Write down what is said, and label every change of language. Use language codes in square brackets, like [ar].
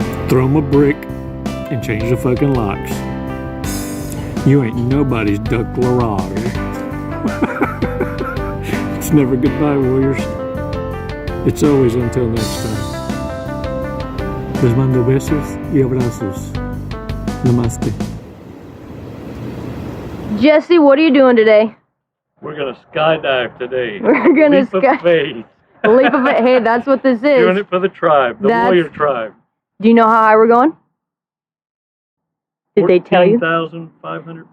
[en] Throw him a brick and change the fucking locks. You ain't nobody's duck l'orange. It's never goodbye, Warriors. It's always until next time. [es] Les mando besos y abrazos. [en] Namaste. Jesse, what are you doing today? We're gonna skydive today. We're gonna Leap of faith. Leap of faith. Hey, that's what this is. Doing it for the tribe, the warrior tribe. Do you know how high we're going? Did they tell you? 14,500 feet.